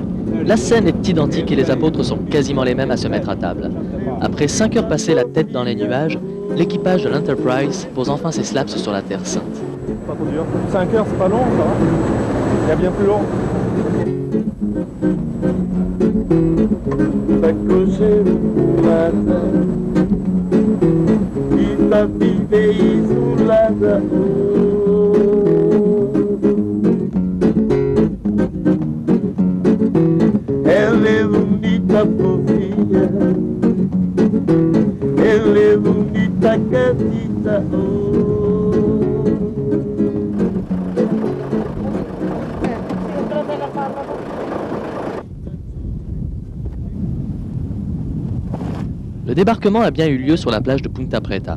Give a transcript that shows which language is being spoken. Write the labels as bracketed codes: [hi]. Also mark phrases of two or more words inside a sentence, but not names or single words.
[fr] La scène est identique et les apôtres sont quasiment les mêmes à se mettre à table. Après 5 heures passées la tête dans les nuages, l'équipage de l'Enterprise pose enfin ses slaps sur la Terre Sainte. Pas trop dur. 5 heures, c'est pas long, ça va. Il y a bien plus long. [pt] cheiro pulada e tá vive isolada. Ela é bonita fofinha, ela é bonita gatita. [fr] Le débarquement a bien eu lieu sur la plage de Punta Preta.